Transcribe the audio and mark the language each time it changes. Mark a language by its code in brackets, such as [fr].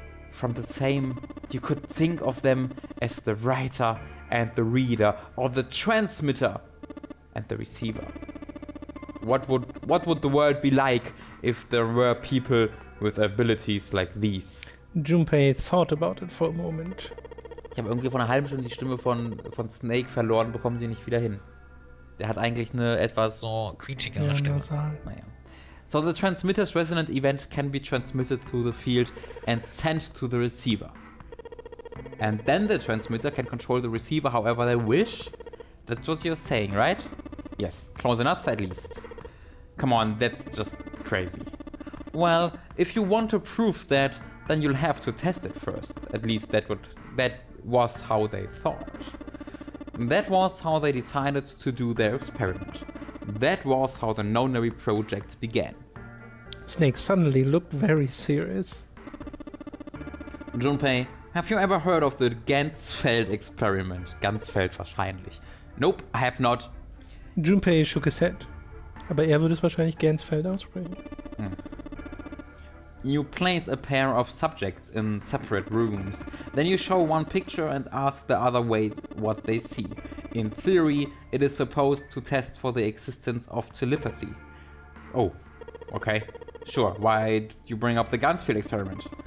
[en] From the same, you could think of them as the writer and the reader, or the transmitter and the receiver. What would the world be like if there were people with abilities like these? Junpei thought about it for a moment. [de] Ich habe irgendwie vor einer halben Stunde die Stimme von Snake verloren, bekommen sie nicht wieder hin. Der hat eigentlich eine etwas so quietschigere Stimme. Naja. [en] So the transmitter's resonant event can be transmitted through the field and sent to the receiver. And then the transmitter can control the receiver however they wish. That's what you're saying, right? Yes, close enough at least. Come on, that's just crazy. Well, if you want to prove that, then you'll have to test it first. At least that was how they thought. That was how they decided to do their experiment. That was how the Nonary project began. Snake suddenly looked very serious. Junpei, have you ever heard of the Ganzfeld experiment? [de] Ganzfeld wahrscheinlich. [en] Nope, I have not. Junpei shook his head. [de] Aber er würde es wahrscheinlich Gansfeld aussprechen. [en] You place a pair of subjects in separate rooms. Then you show one picture and ask the other what they see. In theory, it is supposed to test for the existence of telepathy. Oh, okay. Sure, why did you bring up the Ganzfeld experiment?